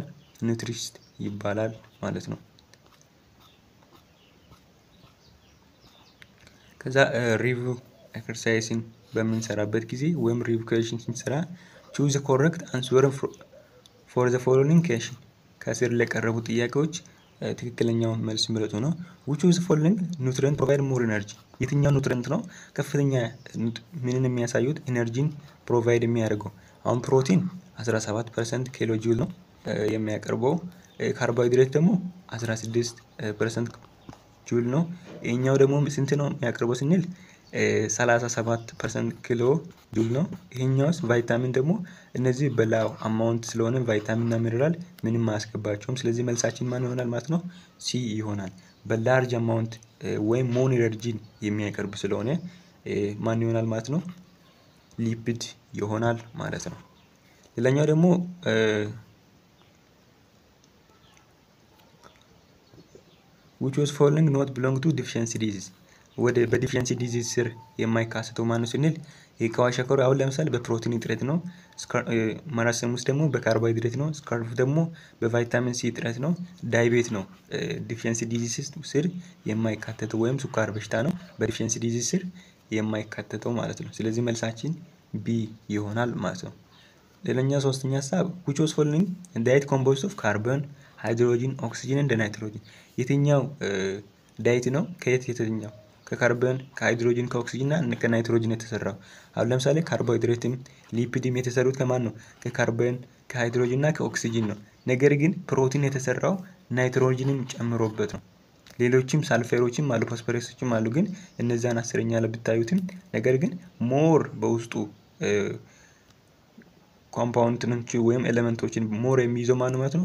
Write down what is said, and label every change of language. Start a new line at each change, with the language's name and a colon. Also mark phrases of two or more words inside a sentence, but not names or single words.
Amharic: ኑትሪሽንስ ይባላል ማለት ነው። ከዛ
English: review exercise
Amharic: በምንሰራበት ጊዜ ወይም
English: review question
Amharic: ስንሰራ
English: choose the correct answer for the following question
Amharic: ከስር ለቀረቡ ጥያቄዎች ትክክለኛውን መልስ ምረጡ ነው።
English: which of the following nutrient provide more energy?
Amharic: የትኛው ኑትሪየንት ነው ከፍተኛ ምንን የሚያሳዩት
English: energy provide
Amharic: የሚያደርገው? አሁን ፕሮቲን 17% ኪሎ ጁል ነው የሚያቀርበው። ካርቦሃይድሬት ደግሞ 16% ጁል ነው። ይሄኛው ደግሞ ስንት ነው የሚያቀርበው ስንል 37% ኪሎ ጁል ነው። ይሄኛውስ ቫይታሚን ደግሞ እነዚህ
English: below amount
Amharic: ስለሆነ ቫይታሚን እና ሚነራል ምንም ማያስገባቸውም። ስለዚህ መልሳችን ማን ይሆናል ማለት ነው? ሲ ይሆናል።
English: large amount
Amharic: ወይም
English: more energy
Amharic: የሚያቀርብ ስለሆነ ማን ይሆናል ማለት ነው? ሊፒድ ይሆናል ማለት ነው። ሌላኛው ደግሞ
English: which was following not belong to deficiency disease
Amharic: ወደ
English: deficiency disease
Amharic: ስር የማይካሰተው ማነው ስንል የከዋሸከሩ አሁን ለምሳሌ በፕሮቲን እጥረት ነው። ማራሰሙስ ደግሞ በካርቦሃይድሬት ነው። ስካርፍ ደግሞ በቫይታሚን ሲ እጥረት ነው። ዳይቤት ነው
English: deficiency disease
Amharic: ስር የማይካተተው ወይም ስኳር በሽታ ነው
English: deficiency disease
Amharic: ስር የማይካተተው ማለት ነው። ስለዚህ መልሳችን ቢ ይሆናል ማለት ነው። ሌላኛ ሶስተኛ ሀሳብ
English: which was following diet composed of carbon, hydrogen, oxygen and nitrogen
Amharic: የትኛው ዳይት ነው ከየትኛው ከካርበን ከሃይድሮጅን ከኦክሲጅን እና ከናይትሮጅን የተሰራው? አሁን ለምሳሌ ካርቦሃይድሬትም ሊፒድም የተሰሩት ከማን ነው? ከካርበን ከሃይድሮጅን እና ከኦክሲጅን ነው። ነገር ግን ፕሮቲን የተሰራው ናይትሮጅንን ጨምሮበት ነው። ሌሎችም ሳልፈሮችም አሉ ፎስፎረሶችም አሉ ግን እነዛን አስረኛ ላይ ብታዩትም ነገር ግን ሞር በውስጡ ኮምፓውንድኖች ወይም ኤሌመንቶችን ሞር የሚይዘው ማን ማለት ነው?